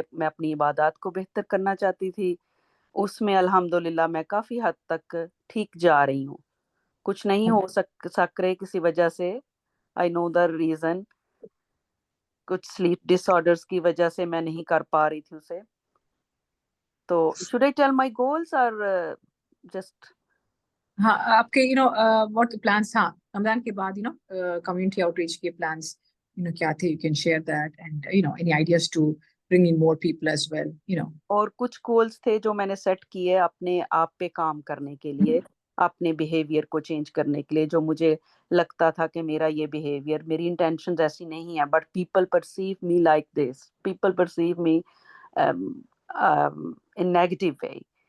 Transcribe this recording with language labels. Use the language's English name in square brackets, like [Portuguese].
[Hindi] मैं अपनी इबादत को बेहतर करना चाहती थी. उसमें अल्हम्दुलिल्लाह मैं काफ़ी हद तक ठीक जा रही हूँ. कुछ नहीं हो सक रहे किसी वजह से. [English] I know the reason. [Hindi] कुछ स्लीप डिसऑर्डर्स की वजह से मैं नहीं कर पा रही थी उसे. [English] तो should I tell my goals और just [Hindi] हाँ, आपके [English] what plans [Hindi] था रमजान के बाद, [English] community outreach के plans, [Hindi] क्या थे? [English] You can share that, and any ideas to bring in more people as well, [Hindi] और कुछ गोल्स थे जो मैंने सेट किए अपने आप पे काम करने के लिए, अपने बिहेवियर को चेंज करने के लिए. जो मुझे लगता था कि मेरा ये बिहेवियर, मेरी इंटेंशंस ऐसी नहीं है, [English] but people perceive me [Hindi] like this, people perceive मी [English] An negative way.